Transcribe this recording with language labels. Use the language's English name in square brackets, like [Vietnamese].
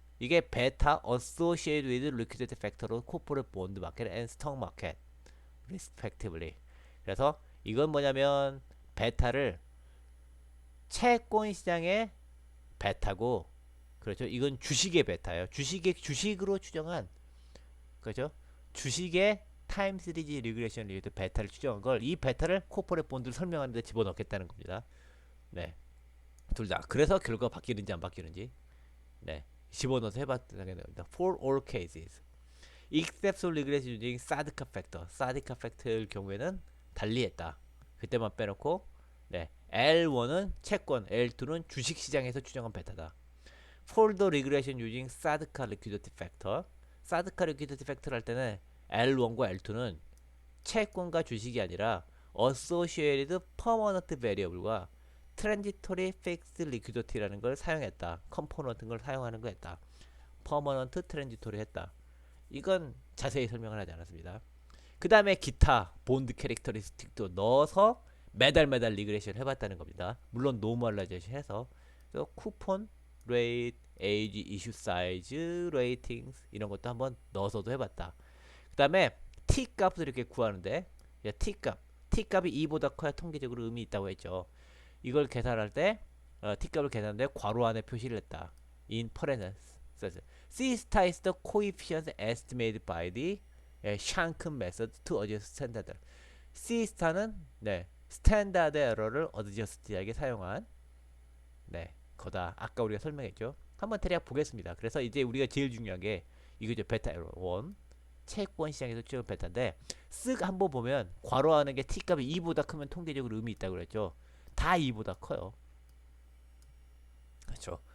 [Korean] 이게 [English] 베타 associated with liquidity factor of corporate bond market and stock market, respectively. [Korean] 그래서 이건 뭐냐면 베타를 채권 시장의 베타고, 그렇죠? 이건 주식의 베타예요. 주식으로 추정한, 그렇죠? 주식의 타임 시리즈 리그레션 리드 베타를 추정한 걸, 이 베타를 코퍼레 본드를 설명하는 데 집어넣겠다는 겁니다. 네. 둘 다. 그래서 결과가 바뀌는지 안 바뀌는지. 네. 집어넣어서 해봤다는 겁니다. [English] For all cases. except for regression using 사드카 팩터. [Korean] 사드카 팩터의 경우에는 달리했다. 그때만 빼놓고, 네. L1은 채권, L2는 주식 시장에서 추정한 베타다. [English] For the regression using 사드카 liquidity factor. 사드카 liquidity factor [Korean] 할 때는 L1과 L2는 채권과 주식이 아니라 [English] associated permanent variable과 transitory fixed liquidity [Korean] 라는 걸 사용했다. 컴포넌트 걸 사용하는 거 했다. permanent, transitory 했다. 이건 자세히 설명을 하지 않았습니다. 그 다음에 기타 본드 캐릭터리스틱도 넣어서 매달 리그레이션 해봤다는 겁니다. 물론 노멀라이제이션 해서 쿠폰, 레이트, 에이지, 이슈 사이즈, 레이팅스 이런 것도 한번 넣어서도 해봤다. 그 다음에 t 값을 이렇게 구하는데, t 값이 2보다 커야 통계적으로 의미 있다고 했죠. 이걸 계산할 때 t 값을 계산하는데 괄호 안에 표시를 했다. [English] in parentheses. C star is the coefficient estimated by the Shank method to adjust standard. [Korean] C star는 네, 스탠다드 에러를 어드저스트하게 사용한 거다. 아까 우리가 설명했죠. 한번 대략 보겠습니다. 그래서 이제 우리가 제일 중요한 게 이거죠. 베타 에러 1. 채권 시장에서 찍은 베타인데 쓱 한번 보면 괄호하는 게 T값이 2보다 크면 통계적으로 의미 있다고 그랬죠. 다 2보다 커요. 그렇죠.